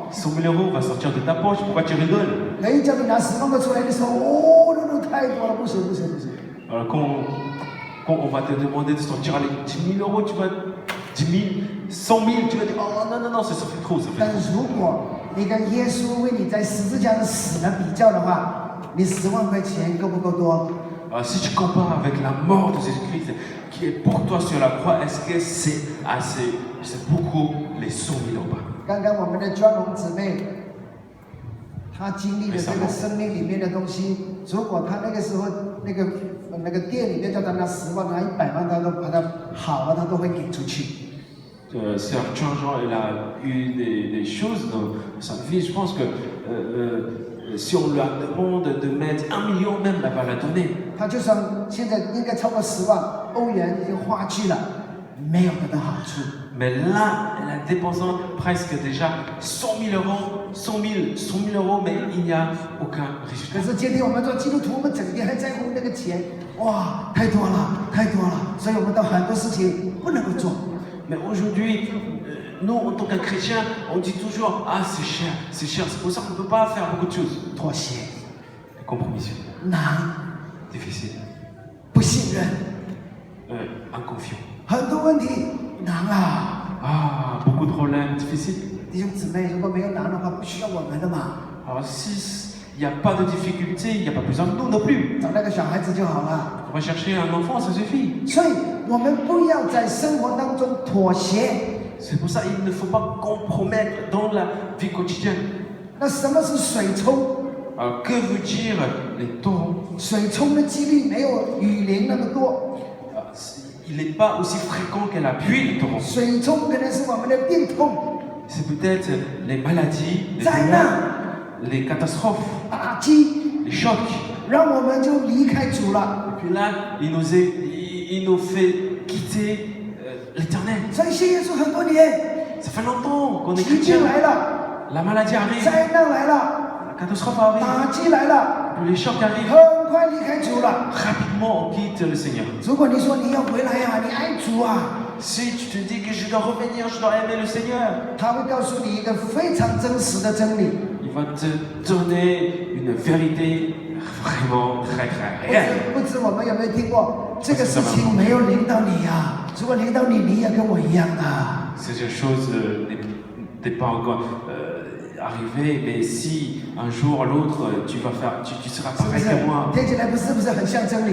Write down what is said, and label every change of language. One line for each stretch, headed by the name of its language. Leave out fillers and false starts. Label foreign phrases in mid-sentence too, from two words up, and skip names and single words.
French: 100 000 euros va sortir de ta poche. Pourquoi tu rigoles?
Chinese: 人一叫你拿10万块出来，你说哦，那太多了，不行不行不行。
French: Alors, quand on va te demander de sortir les 10 000 euros, tu vas 10 000, 100 000, tu vas dire oh non, non, non, ça fait trop, ça fait
Chinese: 但
French: trop.
Chinese: 是如果你跟耶稣为你在十字架的死来比较的话，你10万块钱够不够多？
French: Alors, si tu compares avec la mort de Jésus-Christ qui est pour toi sur la croix, est-ce que c'est assez, c'est beaucoup les 100 000 euros?
Chinese: 刚刚我们的庄荣姊妹，她经历了这个生命里面的东西，如果她那个时候那个店里面叫她拿10万拿100万，她都把它好了，她都会给出去。
French: Sœur Jean, elle a eu des choses dans sa vie. Je pense que si on lui demande de mettre 1 million même, elle va la donner.
Chinese: 她就算现在应该超过10万欧元已经花去了，没有得到好处。
French: Mais là, elle a dépensé presque déjà 100 000 euros, 100 000 euros, mais il n'y a aucun
Chinese: 可
French: résultat.
Chinese: 是今天我们做基督徒，我们整天还在乎那个钱，哇，太多了，太多了，所以我们的很多事情不能够做。
French: Mais aujourd'hui, nous, en tant qu'un chrétien, on dit toujours ah c'est cher, c'est pour ça qu'on ne peut pas faire beaucoup de choses.
Chinese: 妥协、
French: Compromission,
Chinese: 难、
French: difficile,
Chinese: 不信任，
French: inconfiant.
Chinese: 很多问题难啊！
French: Ah, beaucoup de problèmes difficiles.
Chinese: 弟兄姊妹，如果没有难的话，不需要我们的嘛，
French: Alors s'il n'y a pas de difficulté, il n'y a pas besoin de nous non plus.
Chinese: 找那个小孩子就好了。
French: On va chercher un enfant, ça suffit.
Chinese: 所以，我们不要在生活当中妥协。
French: C'est pour ça qu'il ne faut pas compromettre dans la vie quotidienne.
Chinese: 那什么是水冲？
French: Alors que veut dire les torrents?
Chinese: 水冲的几率没有雨淋那么多，
French: Il n'est pas aussi fréquent que la pluie, le torrent.
Chinese: 水冲可能是我们的病痛、
French: C'est peut-être les maladies, les
Chinese: 灾
French: douleurs,
Chinese: 难、
French: les catastrophes,
Chinese: 打击，
French: les chocs.
Chinese: 让我们就离开主了。
French: Et puis là, il nous fait quitter l'éternel.
Chinese: 所以信耶稣很多年，
French: Ça fait longtemps qu'on est
Chinese: 疾
French: chrétien.
Chinese: 病来了，
French: La maladie arrive,
Chinese: 灾难来了，
French: la catastrophe arrive,
Chinese: 打击来了，
French: puis les chocs arrivent.
Chinese: 很快离开主了。
French: Rapidement, on quitte le Seigneur.
Chinese: 如果你说你要回来呀、你爱主啊，
French: Si tu te dis que je dois revenir, je dois aimer le Seigneur,
Chinese: 他会告诉你一个非常真实的真理。
French: il va te donner une vérité vraiment très très réelle.
Chinese: 不知我们有没有听过这个事情没有临到你呀、如果临到你，你也跟我一样的。
French: Cette chose n'est pas encore arrivée, mais si un jour ou l'autre tu seras
Chinese: 是不
French: pareil
Chinese: 是
French: que moi,
Chinese: 听起来是不是很像真理？